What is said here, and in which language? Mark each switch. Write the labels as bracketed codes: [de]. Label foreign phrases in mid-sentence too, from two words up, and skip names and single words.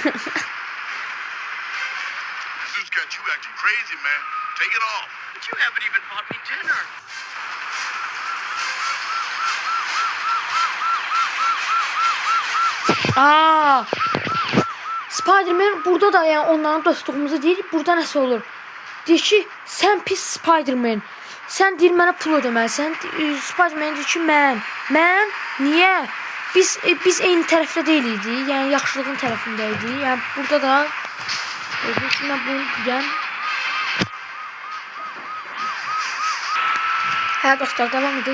[tr] Aa, Spider-Man burada da yani onların dostluğumuzu değil. Burada nasıl olur? [az] Deyir ki sen pis Spider-Man. Sen deyir mənə pul ödəməlisən. Spider-Man deyir ki mən niyə? Biz eyni tərəfdə deyildik. Yəni yaxşılığın tərəfindəydik. Yəni burada da mən bunu deyirəm. Hə dostlar devam edir.